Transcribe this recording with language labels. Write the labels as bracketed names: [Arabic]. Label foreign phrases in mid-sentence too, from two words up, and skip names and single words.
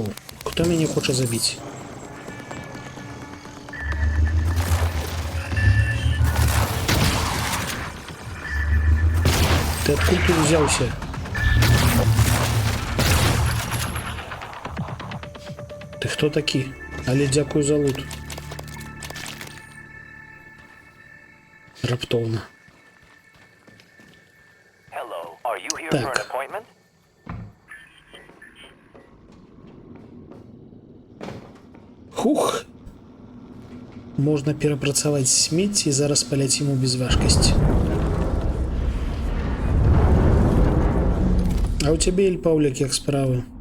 [Belarusian] Хто мяне хоча забіць? Ты адкуль тут узяўся? Ты хто такі? Але дзякую за лут. Раптоўна. [English] Hello, Are you here for an [Belarusian] Так. [English] appointment? Хух. [Belarusian] Можна перапрацаваць смецце і зараз паляцім у безважкасць. А у цябе, Эль Паўлік, як справы?